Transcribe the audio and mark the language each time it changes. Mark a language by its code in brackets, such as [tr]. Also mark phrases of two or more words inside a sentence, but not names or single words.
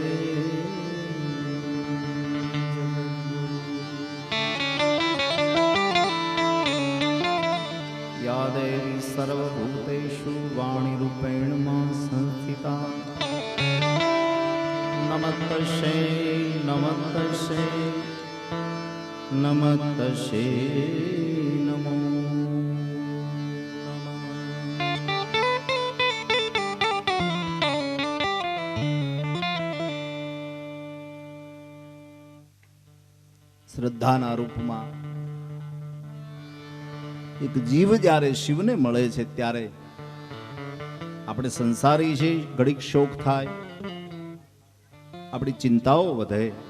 [sa] या देवी सर्वभूतेषु वाणीरूपेण मां संस्थिता नमस्तस्यै नमस्तस्यै नमस्तस्यै नमो [gu] શ્રદ્ધાના રૂપમાં એક જીવ જ્યારે શિવને મળે છે ત્યારે આપણે સંસારી છે, ઘડીક શોક થાય, આપણી ચિંતાઓ વધે,